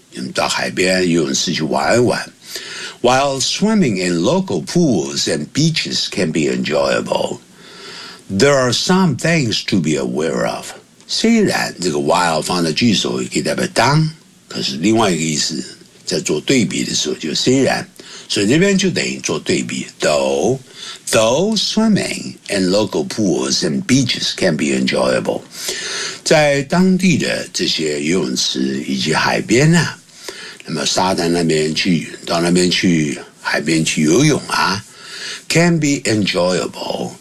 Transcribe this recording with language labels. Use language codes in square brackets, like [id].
[zh] 你们到海边游泳池去玩一玩。 [en] While swimming in local pools and beaches can be enjoyable, there are some things to be aware of. [zh] 虽然这个 while 放在句首可以代表当，可是另外一个意思，在做对比的时候就虽然。所以这边就等于做对比 [en] though swimming in local pools and beaches can be enjoyable [zh] 在当地的这些游泳池以及海边呢、啊、那么沙滩那边去到那边去海边去游泳啊 [en] can be enjoyable